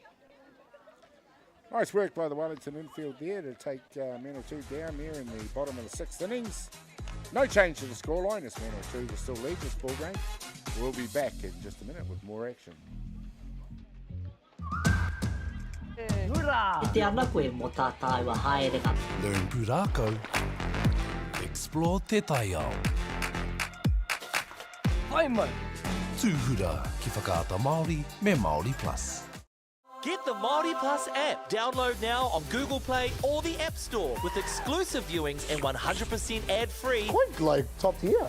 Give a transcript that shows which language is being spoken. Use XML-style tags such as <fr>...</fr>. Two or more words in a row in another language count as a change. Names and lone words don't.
<en>Nice work by the Wellington infield there to take Manawatu down there in the bottom of the sixth innings. No change to the scoreline as Manawatu will still lead this ball game. We'll be back in just a minute with more action. Learn Pūrākau. Explore</en> <mi>Te Taiao. Hai mai. Tūhura ki whakaata Māori me Māori Plus.</mi> <en>Get the Māori Plus app. Download now on Google Play or the App Store with exclusive viewings and 100% ad-free. Quite like top tier.</en>